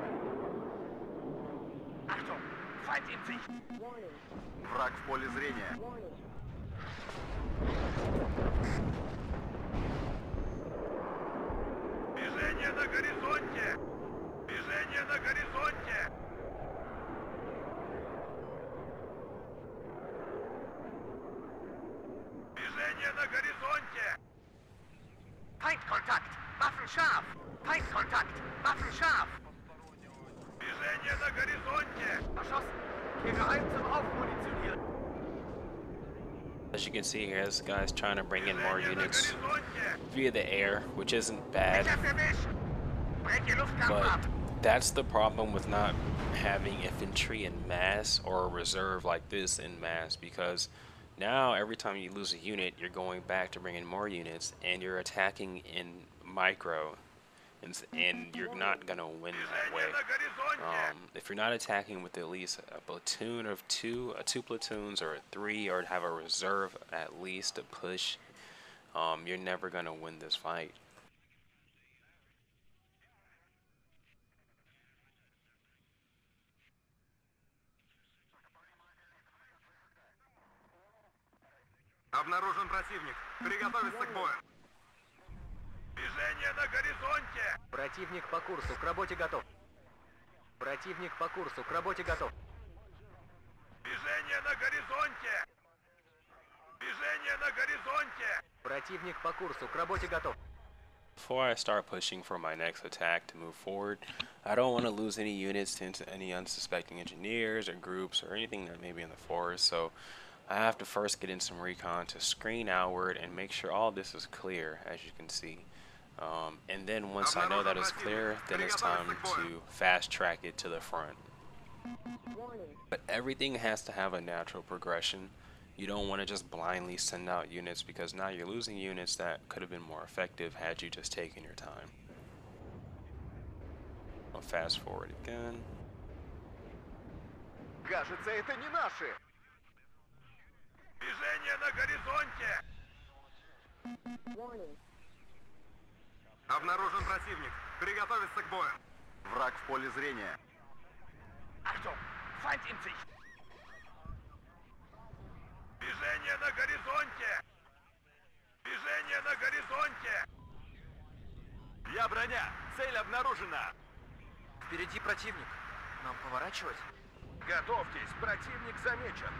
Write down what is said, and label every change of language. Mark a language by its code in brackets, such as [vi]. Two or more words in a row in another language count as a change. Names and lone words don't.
[de] Achtung! Feind in Sicht! [ru] Враг в поле зрения. Движение на горизонте! Движение на горизонте! Движение на горизонте! [de] Feindkontakt! Waffen scharf! Feindkontakt! Waffen scharf! [ru] Движение на горизонте! [de] Verschossen! Geheim zum Aufmunitionieren. [en] As you can see here, this guy's trying to bring in more units via the air, which isn't bad, but that's the problem with not having infantry in mass or a reserve like this in mass, because now every time you lose a unit, you're going back to bring in more units, and you're attacking in micro, and you're not gonna win that way. If you're not attacking with at least a platoon of two platoons or a three, or have a reserve at least to push, you're never gonna win this fight. [ru] Обнаружен противник. Приготовиться к бою. Движение на горизонте. Противник по курсу. К работе готов. Противник по курсу. К работе готов. Движение на горизонте. Движение на горизонте. Противник по курсу. К работе готов. [en] Before I start pushing for my next attack to move forward, I don't want to lose any units to any unsuspecting engineers or groups or anything that may be in the forest, so I have to first get in some recon to screen outward and make sure all this is clear, as you can see. And then once I know that it's clear, then it's time to fast track it to the front. But everything has to have a natural progression. You don't want to just blindly send out units, because now you're losing units that could have been more effective had you just taken your time. I'll fast forward again. [ru] Кажется, это не наши. Движение на горизонте. Обнаружен противник. Приготовиться к бою. Враг в поле зрения. [de] Achtung! Feind in Sicht! [ru] Движение на горизонте! Движение на горизонте! Я броня! Цель обнаружена! Впереди противник. Нам поворачивать? Готовьтесь, противник замечен.